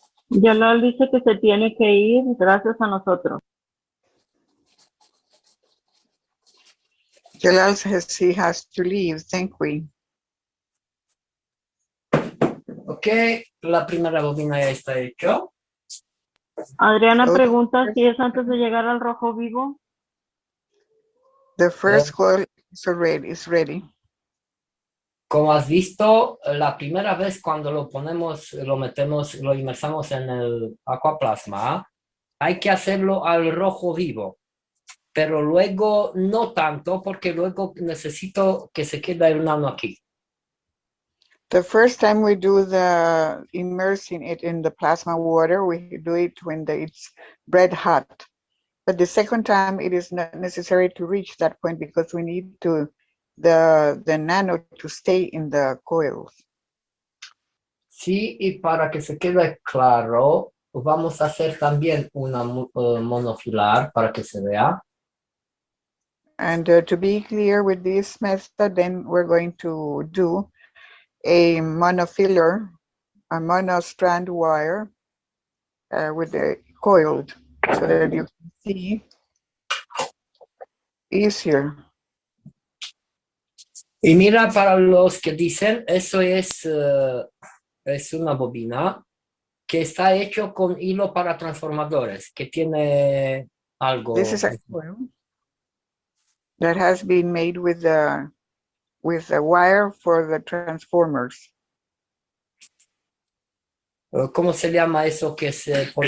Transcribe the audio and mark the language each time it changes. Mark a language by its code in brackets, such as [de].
[es] Yolal dice que se tiene que ir gracias a nosotros. [en] Jalal says he has to leave. Thank we. [es] Ok, la primera bobina ya está hecho. Adriana [en] So- [es] pregunta si es antes de llegar al rojo vivo. [en] The first coil is ready. [es] Como has visto, la primera vez cuando lo ponemos, lo metemos, lo inmersamos en el aquaplasma, hay que hacerlo al rojo vivo. Pero luego no tanto, porque luego necesito que se quede el nano aquí. [en] The first time we do the immersing it in the plasma water, we do it when it's red hot. But the second time, it is not necessary to reach that point because we need the nano to stay in the coils. [es] Sí, y para que se quede claro, vamos a hacer también una monofilar para que se vea. [en] And to be clear with this method, then we're going to do a monofiller, a monostrand wire with the coiled so that you can see easier. [es] Y mira, para los que dicen, eso es una bobina que está hecho con hilo para transformadores, que tiene algo. [en] This is a coil that has been made with a wire for the transformers. [es] ¿Cómo se llama eso que se pone?